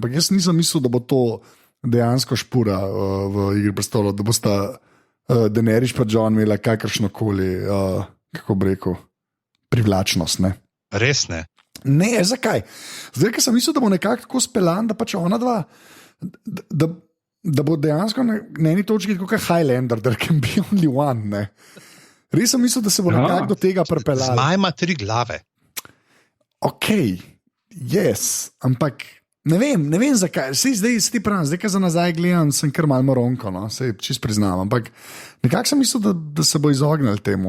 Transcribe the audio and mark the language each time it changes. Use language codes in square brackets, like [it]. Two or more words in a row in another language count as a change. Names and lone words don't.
[sl] Ampak jaz nisem mislil, da bo to dejansko špura v Igri prestolov, da bosta Daenerys pa Jon imela kakršnokoli, kako bi rekel, privlačnost. Ne? Res ne. Ne, zakaj? Zdaj, ko sem mislil, da bo nekako tako speljan, da pač ona dva, da bo dejansko na eni točki kot Highlander, [en] there can be only one. [sl] Ne? Res sem mislil, da se bo nekako do tega pripeljal. Zmaj ima 3 glave. Ok, ampak ne vem zakaj. Zdaj, ko za nazaj gledam, sem kar malo moronko, no? Sej čist priznam, ampak nekako sem mislil, da se bo izognil temu.